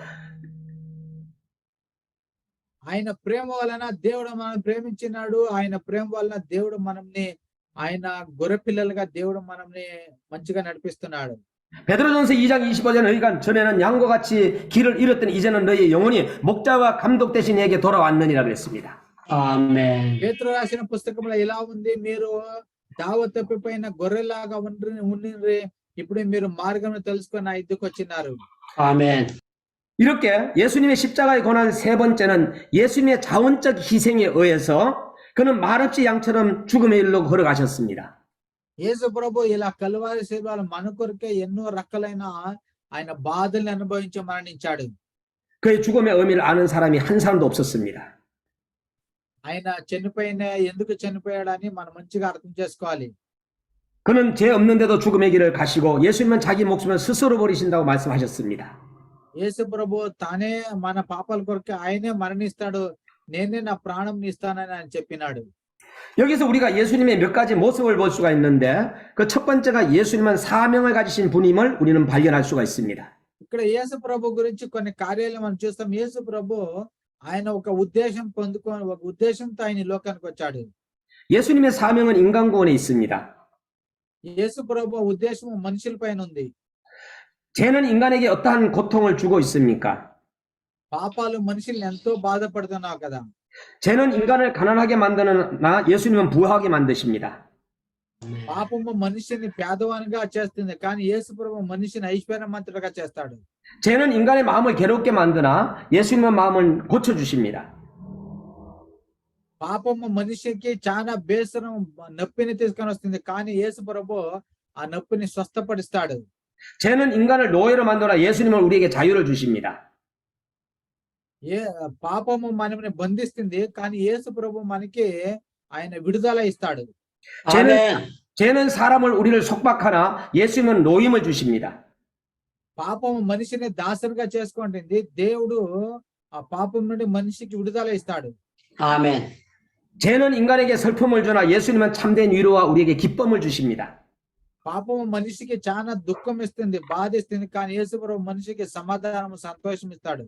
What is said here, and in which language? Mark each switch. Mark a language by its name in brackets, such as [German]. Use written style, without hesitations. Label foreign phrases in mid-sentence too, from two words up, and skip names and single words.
[Telugu] ఆయన ప్రేమ వలన దేవుడు మనం ప్రేమించినాడు. ఆయన ప్రేమ వలన దేవుడు మనల్ని, ఆయన గొర్రె పిల్లలుగా దేవుడు మనల్ని మంచిగా నడిపిస్తున్నాడు. [Korean] 베드로전서 2장 25절 너희가 전에는 양과 같이 길을 잃었더니 이제는 너희 영혼이 목자와 감독 대신 내게 돌아왔느니라 그랬습니다. 아멘. [Telugu] పేతురు రాసిన పుస్తకంలో ఇలా ఉంది, మీరు దావ తప్పిపోయిన గొర్రెలాగా ఉండ్రి, ఇప్పుడు మీరు మార్గం తెలుసుకొని నా ఇద్దరికి వచ్చినారు. [Korean] 아멘. 이렇게 예수님의 십자가의 고난 세 번째는 예수님의 자원적 희생에 의해서 그는 말없이 양처럼 죽음의 일로 걸어가셨습니다. [Telugu] యేసు ప్రభు ఇలా కల్వరి శిలువలో మన కొరకే ఎన్నో రకాలైన ఆయన బాధల్ని అనుభవించి మరణించాడు. [Korean] 그의 죽음의 의미를 아는 사람이 한 사람도 없었습니다. [Telugu] ఆయన ఎందుకు చనిపోయాడని మనం మంచిగా అర్థం చేసుకోవాలి. [Korean] 그는 죄 없는데도 죽음의 길을 가시고 예수님은 자기 목숨을 스스로 버리신다고 말씀하셨습니다. [Telugu] యేసు ప్రభు తానే మన పాపాల కొరకు ఆయనే మరణిస్తాడు, నేనే నా ప్రాణం ఇస్తానని ఆయన చెప్పినాడు. [Korean] 여기서 우리가 예수님의 몇 가지 모습을 볼 수가 있는데, 그 첫 번째가 예수님은 사명을 가지신 분임을 우리는 발견할 수가 있습니다. [Telugu] ఇక్కడ యేసు ప్రభు గురించి కొన్ని కార్యాలు మనం చూస్తాం. యేసు ప్రభు ఆయన ఒక ఉద్దేశంతో ఆయన ఈ లోకానికి వచ్చాడు. [Korean] 예수님의 사명은 인간구원에 있습니다. [Telugu] యేసు ప్రభు ఉద్దేశం మనుషుల పైన ఉంది. [Korean] 죄는 인간에게 어떠한 고통을 주고 있습니까? [Telugu] పాపాలు మనుషుల్ని ఎంతో బాధపడుతున్నావు కదా. [Korean] 죄는 인간을 가난하게 만드나 예수님은 부하게 만드십니다. [Telugu] పాపము మనిషిని పేదవానిగా చేస్తుంది, కానీ యేసు ప్రభు మనిషిని ఐశ్వర్యవంతుడిగా చేస్తాడు. [Korean] 죄는 인간의 마음을 괴롭게 만드나 예수님은 마음을 고쳐주십니다. [Telugu] పాపము మనిషికి చాలా బేసరం, నొప్పిని తీసుకొని వస్తుంది, కానీ యేసు ప్రభు ఆ నొప్పిని స్వస్థపడిస్తాడు. [Korean] 죄는 인간을 노예로 만드나 예수님은 우리에게 자유를 주십니다. [Telugu] పాపము మనల్ని బంధిస్తుంది, కానీ యేసు ప్రభు మనకి ఆయన విడుదల ఇస్తాడు. [Korean] 죄는 사람을 우리를 속박하나 예수님은 노임을 주십니다. [Telugu] పాపము మనిషిని దాసరిగా చేసుకుంటుంది, దేవుడు ఆ పాపం నుండి మనిషికి విడుదల ఇస్తాడు. [Korean] 아멘. 죄는 인간에게 슬픔을 주나 예수님은 참된 위로와 우리에게 기쁨을 주십니다. [Telugu] పాపము మనిషికి చాలా దుఃఖం ఇస్తుంది, బాధ ఇస్తుంది. కానీ యేసు ప్రభు మనిషికి సమాధానం, సంతోషం ఇస్తాడు.